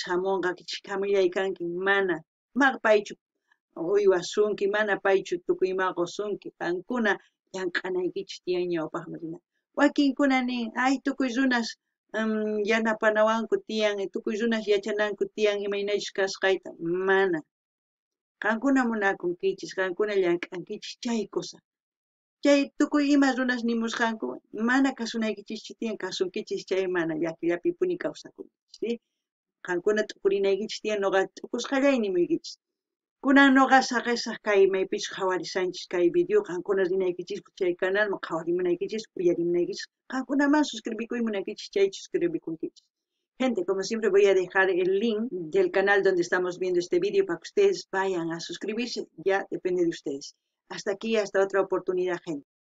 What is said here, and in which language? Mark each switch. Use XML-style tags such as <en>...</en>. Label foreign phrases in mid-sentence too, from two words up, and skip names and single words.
<qu>hamunqa hamuyllaykanki mana paychu uywasunki mana paychu tukuyma qusunki qankuna llamk'anaykichis tiyan ñawpaqmi rina wakinkuna nin ay tukuy runas yanapanawanku tiyan tukuy runas yachananku tiyan imaynachus kasqayta mana qankuna munakunkichis qankuna llank'ankichis chay kusa chay tukuy ima runas nimusqanku mana kasunaykichishchu tiyan kasunkichis chay mana llakillapipuni kawsakunkichis ¿sí? Qankuna tukurinaykichis tiyan noqa tukusqallay nimuykichis kunan noqa saqisaq kay maypis qhawarisanchis kay video qankuna rinaykichis chay canalman qhawarimunaykichis uyarimunaykichis qankunaman suscribikuymunaykichis chay suscribikunkichis</qu> <es>gente como siempre voy a dejar el link del canal donde estamos viendo este video para que ustedes vayan a suscribirse ya depende de ustedes hasta aquí hasta otra oportunidad gente</es>